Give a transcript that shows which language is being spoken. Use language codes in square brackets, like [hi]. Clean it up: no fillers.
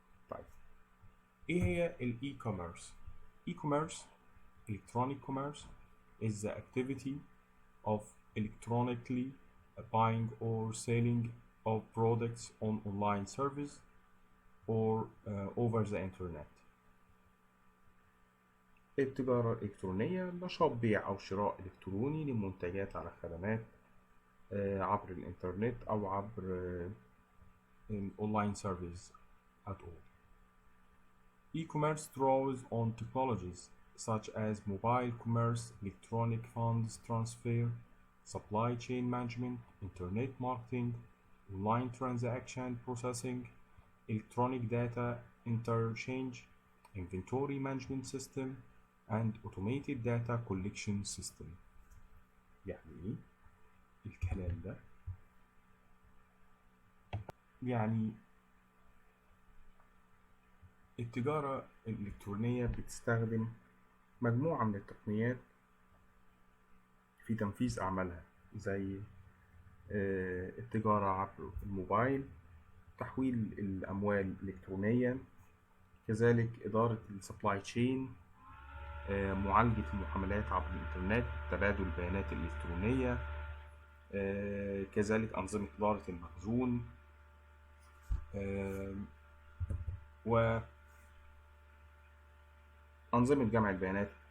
[ar] طيب إيه هي الإي-كوميرس؟ [en] E-commerce, electronic commerce, is the activity of electronically buying or selling of products on online service or over the internet. [ar] التجارة الإلكترونية نشاط بيع أو شراء إلكتروني لمنتجات على خدمات عبر الإنترنت أو عبر [en] online service at all. E-commerce draws on technologies such as mobile commerce, electronic funds transfer, supply chain management, internet marketing, online transaction processing, electronic data interchange, inventory management system, and automated data collection system. [ar] يعني الكلام ده يعني التجارة الإلكترونية بتستخدم مجموعة من التقنيات في تنفيذ أعمالها زي التجارة عبر الموبايل، تحويل الأموال إلكترونيا، كذلك إدارة السبلاي تشين، معالجة المعاملات عبر الإنترنت، تبادل البيانات الإلكترونية، كذلك أنظمة إدارة المخزون، وأنظمة جمع البيانات.